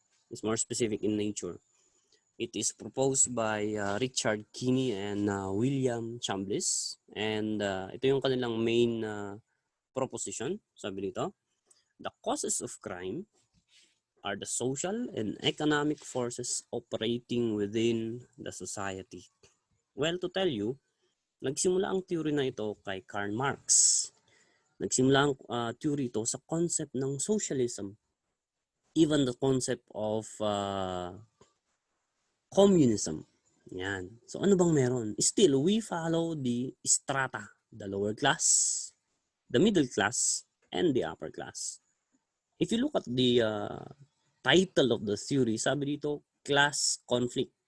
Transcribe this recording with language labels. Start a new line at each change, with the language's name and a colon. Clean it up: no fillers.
English: It's more specific in nature. It is proposed by Richard Kinney and William Chambliss.
Filipino: And ito yung kanilang main proposition. Sabi dito,
English: the causes of crime are the social and economic forces operating within the society. Well, to tell you,
Filipino: nagsimula ang theory na ito kay Karl Marx. Nagsimula ang theory ito sa concept ng socialism.
English: Even the concept of communism. Yan. So
Filipino: ano bang meron?
English: Still, we follow the strata, the lower class, the middle class, and the upper class. If you look at the title of the theory,
Filipino: sabi dito,
English: class conflict.